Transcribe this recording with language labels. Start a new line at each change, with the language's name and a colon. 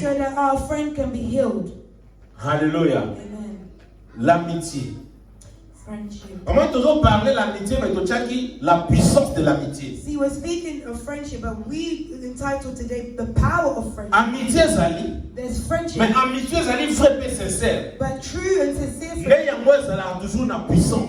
English: so that our friend can be healed. Hallelujah. Amen.
French: L'amitié.
English: Friendship.
French: On va toujours parler de l'amitié, mais tu as dit la puissance de l'amitié.
English: See, we're speaking of friendship, but we entitled today the power of friendship.
Lingala: Amitié zali,
English: There's friendship,
French: mais amitié
Lingala: zali
French: vrai et sincère.
English: but true and sincere
French: Mais
English: friendship,
Lingala: yango ezala toujours na puissance.